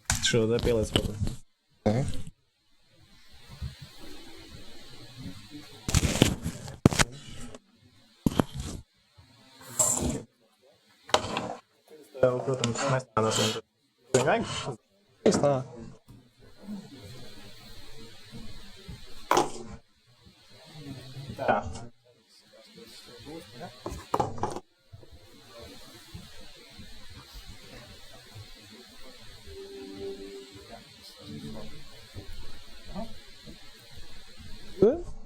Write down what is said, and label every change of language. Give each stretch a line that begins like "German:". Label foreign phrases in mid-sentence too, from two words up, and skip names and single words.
Ukrainian: Що, запілець фото. Okay.
Latvian: Protams, mēs tā nesam. Viņu vajag?
English: It's not.
Latvian: Jā. Good.